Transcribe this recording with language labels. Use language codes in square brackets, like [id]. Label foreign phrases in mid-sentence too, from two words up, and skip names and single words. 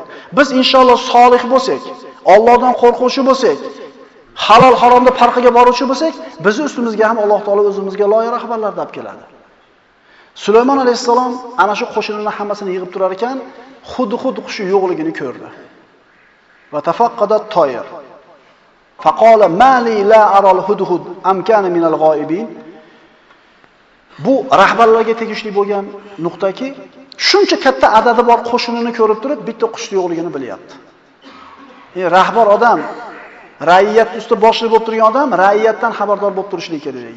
[uz] Biz inshaalloh solih bo'lsak, Allohdan qo'rquvchi bo'lsak, halol haromda farqiga boruvchi bo'lsak, bizni ustimizga ham Alloh taolo o'zimizga loyiq rahbarlar deb keladi. Sulaymon alayhisalom ana shu qo'shinlarning hammasini yig'ib turar ekan, xuddi qushi yo'qligini ko'rdi. [ar] وتفقد الطير. فقال ما لي لا أرى الهدهد أم كان من الغائبين. [uz] Bu rahbarlarga tegishli bo'lgan nuqtaki, shuncha katta adadi bor qo'shinini ko'rib turib, bitta qushni yo'qligini bilyapti. Rahbar odam, ra'iyat usti boshliq bo'lib turgan odam, ra'iyatdan xabardor bo'lib turishligi kerak.